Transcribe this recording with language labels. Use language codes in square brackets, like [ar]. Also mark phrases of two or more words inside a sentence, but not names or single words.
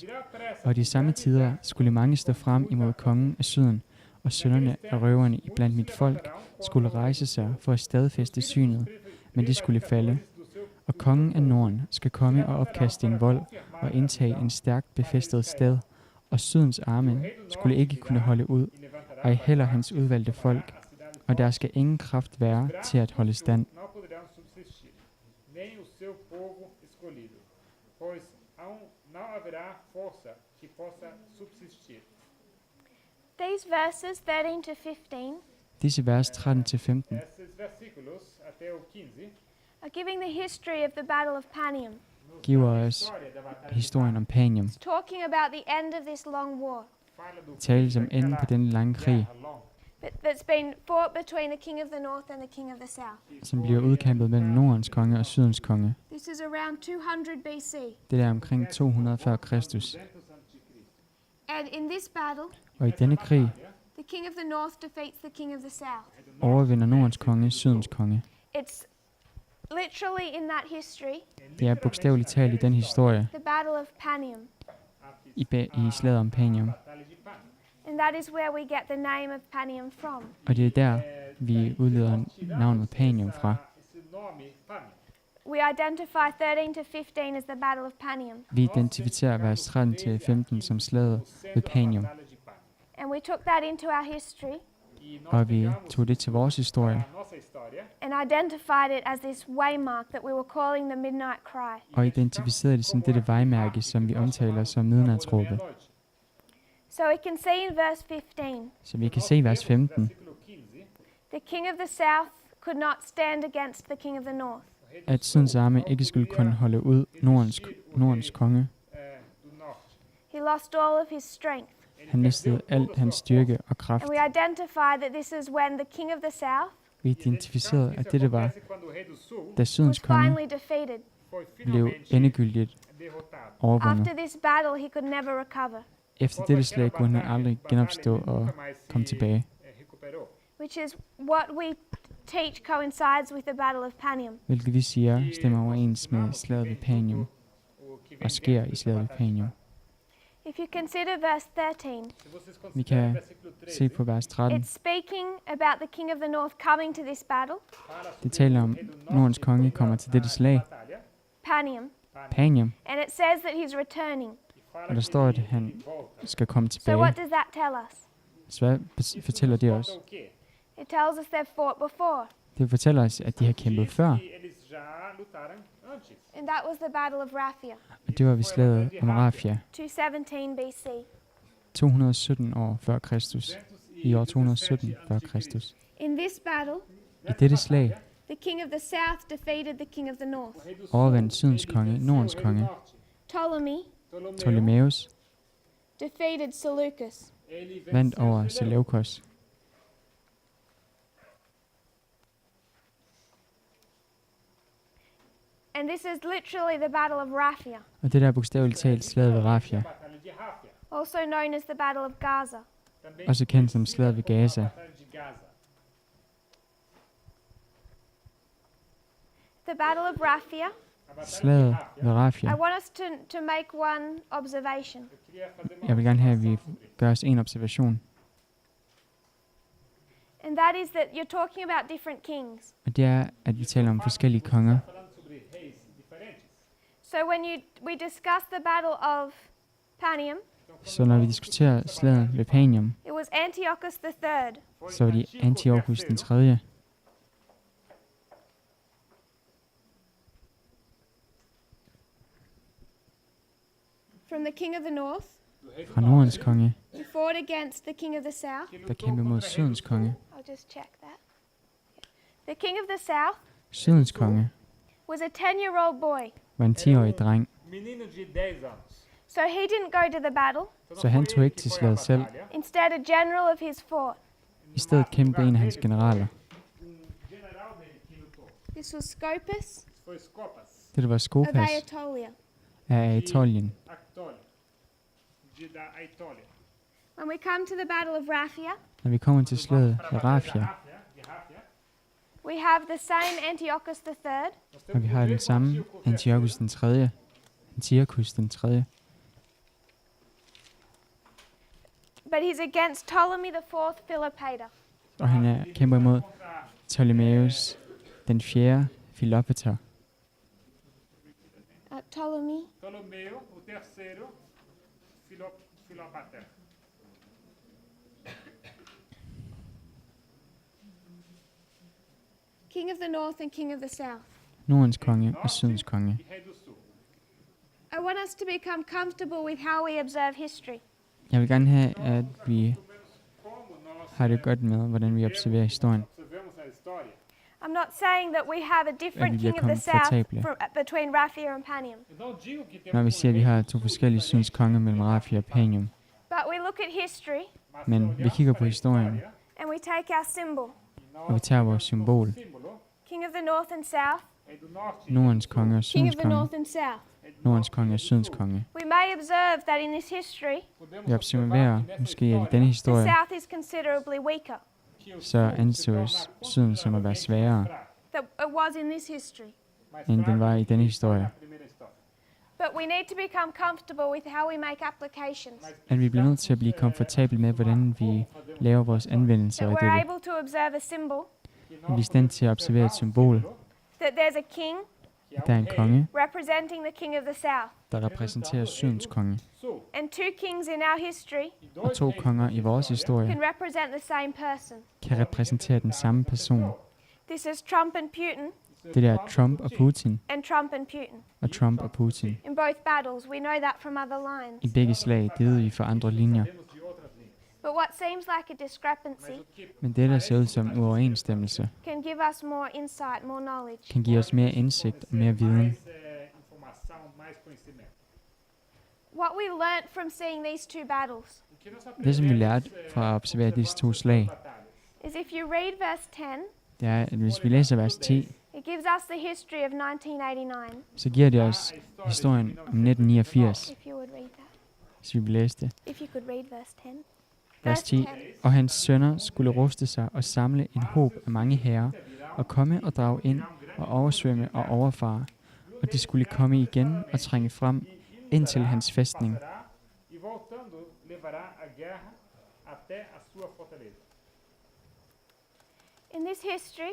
[da] Og i de samme tider skulle mange stå frem imod kongen af syden, og sønnerne af røverne iblandt mit folk skulle rejse sig for at stadfæste synet, men de skulle falde. Og kongen af Norden skal komme og opkaste en vold og indtage en stærkt befæstet sted, og sydens arme skulle ikke kunne holde ud, ej heller hans udvalgte folk, og der skal ingen kraft være til at holde stand. [en] These verses 13 to 15 [da] Disse vers 13-15 [en] are giving the history of the Battle of Panium. [da] giver os historien om Panium. [en] It's talking about the end of this long war [da] Det tales om enden på denne lange krig, [en] that's been fought between the king of the north and the king of the south. [da] som bliver udkæmpet mellem Nordens konge og Sydens konge. [en] This is around 200 BC. [da] Det er omkring 200 før Kristus. [en] And in this battle, [da] Og i denne krig [en] the king of the north defeats the king of the south. [da] overvinder Nordens konge Sydens konge. [en] It's literally in that history, [da] Det er bogstaveligt talt i den historie, [en] the Battle of Panium. [da] i slaget om Panium. [en] And that is where we get the name of Panium from. [da] Og det er der, vi udleder navnet Panium fra. [en] We identify 13 to 15 as the Battle of Panium. [da] Vi identificerer vers 13-15 som slaget ved Panium, [en] And we took that into our history [da] og vi tog det til vores historie, [en] and identified it as this waymark that we were calling the midnight cry. [da] og identificerede det som dette vejmærke, som vi omtaler som midnatsråbet. [en] So we can see in verse 15, [da] Så vi kan se vers 15, [en] the king of the south could not stand against the king of the north. [da] at Sydens arme ikke skulle kunne holde ud Nordens konge. [en] He lost all of his strength. [da] Han mistede alt hans styrke og kraft. [en] And we identify that this is when the king of the south [da] Vi identificerede, at dette var, da [en] was [da] Sydens konge [en] finally defeated. [da] blev endegyldigt overvundet. [en] After this battle, he could never recover, [da] Efter dette slag kunne han aldrig genopstå og komme tilbage, [en] which is what we teach coincides with the Battle of Panium. [da] hvilket vi siger stemmer overens med slaget ved Panium og sker i slaget ved Panium. [en] If you consider verse 13, [da] Vi kan se på vers 13. [en] it's speaking about the king of the north coming to this battle, [da] Det taler om, Nordens konge kommer til dette slag, [en] Panium, [da] Panium, [en] and it says that he's returning. [da] og der står, at han skal komme [en] So [da] tilbage. [en] what does that tell us? [da] Så hvad fortæller det os? [en] It tells us they've fought before, [da] Det fortæller os, at de har kæmpet før, [en] and that was the Battle of Raphia, [da] og det var ved slaget om Raphia, [en] 217 BC. [da] 217 år før Kristus. I år 217 før Kristus. [en] In this battle, [da] I dette slag [en] the king of the south defeated the king of the north. [da] overvandt Sydens konge Nordens konge, [en] Ptolemy [da] Ptolemæus, [en] defeated Seleucus. [da] vandt over Seleukos. [en] And this is literally the Battle of Raphia, [da] Og det der er bogstaveligt talt slaget ved Raphia, [en] also known as the Battle of Gaza. [da] også kendt som slaget ved Gaza. [en] The Battle of Raphia, [da] Slaget ved Raphia. [en] I want us to make one observation. [da] Jeg vil gerne have, at vi gør os en observation. [en] And that is that you're talking about different kings. [da] Og det er, at vi taler om forskellige konger. [en] So when we discuss the Battle of Panium, [da] Så når vi diskuterer slaget ved Panium, [en] it was Antiochus III. [da] så var det Antiochus den 3. [en] From the king of the north, [da] Fra Nordens konge, [en] who fought against the king of the south. [da] der kæmpede mod Sydens konge. [en] I'll just check that. The king of the south [da] Sydens konge [en] was a 10-year-old boy. [da] var en 10-årig dreng, [en] So he didn't go to the battle. [da] så han tog ikke til slaget selv. [en] Instead, a general of his fought. [da] I stedet kæmpede en af hans generaler. [en] This was Scopus [da] Det var [en] of [da] Skopas [en] Aetolia. [da] af Aetolien. [en] When we come to the Battle of Raphia, [da] Når vi kommer til slaget ved Rafia, [en] we have the same Antiochus III, [da] og vi har den samme Antiochus den 3. Antiochus den 3. [en] but he's against Ptolemy IV Philopator. [da] Og han kæmper imod Ptolemæus den 4. Philopator. [en] Ptolemy. King of the north and king of the south. [da] Nordens konge og Sydens konge. [en] I want us to become comfortable with how we observe history. [da] Jeg vil gerne have, at vi har det godt med, hvordan vi observerer historien. [en] I'm not saying that we have a different [da] bliver [en] king of the south [da] komfortable. [en] between Raphia and Panium. [da] Når vi siger, at vi har to forskellige Sydens konger mellem Rafia og Panium. [en] But we look at history [da] Men vi kigger på historien, [en] and we take our symbol. [da] og vi tager vores symbol. [en] King of the north and south. [da] Nordens konge og [en] King of [da] Sydens [en] the [da] konge. [en] north and south. [da] Nordens konge og Sydens konge. [en] We may observe that in this history, [da] Vi observerer måske, at i denne [en] the [da] historie, [en] south is considerably weaker [da] så anses Syden som at være sværere, [en] than it was in this history. [da] end den var i denne historie. [en] But we need to become comfortable with how we make applications. [da] At vi bliver nødt til at blive komfortable med, hvordan vi laver vores anvendelser [en] That [da] af [en] we're [da] dette. [en] able to observe a symbol, [da] At vi er i stand til at observere et symbol, [en] that there's a king [da] at der er en konge, [en] representing the king of the south, [da] der repræsenterer Sydens konge, [en] and two kings in our history [da] og to konger i vores historie [en] can represent the same person. [da] kan repræsentere den samme person. [en] This is Trump and Putin, [da] Det der er Trump og Putin, [en] and Trump and Putin. [da] og Trump og Putin. [en] In both battles, we know that from other lines. [da] I begge slag, det ved vi fra andre linjer. [en] But what seems like a discrepancy [da] Men det, der ser ud som en uoverensstemmelse, [en] can give us more insight, more knowledge. [da] kan give os mere indsigt og mere viden. [en] What we learnt from seeing these two battles [da] Det, som vi lærte fra at observere disse to slag, [en] is if you read verse 10, [da] det er, at hvis vi læser vers 10, [en] it gives us the history of 1989. [da] så giver det os historien om 1989, [en] If you would read that. [da] hvis vi vil læse det. [en] If you could read verse 10. [da] Vers 10. Og hans sønner skulle ruste sig og samle en håb af mange herrer, og komme og drage ind og oversvømme og overfare, og de skulle komme igen og trænge frem ind til hans fæstning. [en] In this history,